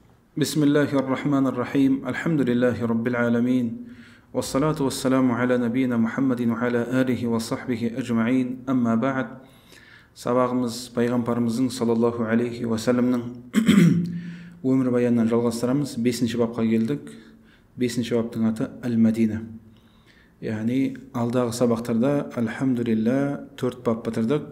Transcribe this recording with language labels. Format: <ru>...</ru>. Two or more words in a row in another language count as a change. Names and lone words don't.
<ar>بسم الله الرحمن الرحيم الحمد لله رب العالمين والصلاة والسلام على نبينا محمد وعلى آله وصحبه أجمعين أما بعد</ar> <kk>сабағымыз пайғамбарымыздың</kk> <ar>صلى الله عليه وسلم</ar> <kk>өмірбаянынан жалғастырамыз. 5-ші бапқа келдік. 5-ші баптың аты Әл-Мәдина. Яғни алдағы сабақтарда альхамдулилля 4 бап бітірдік.</kk>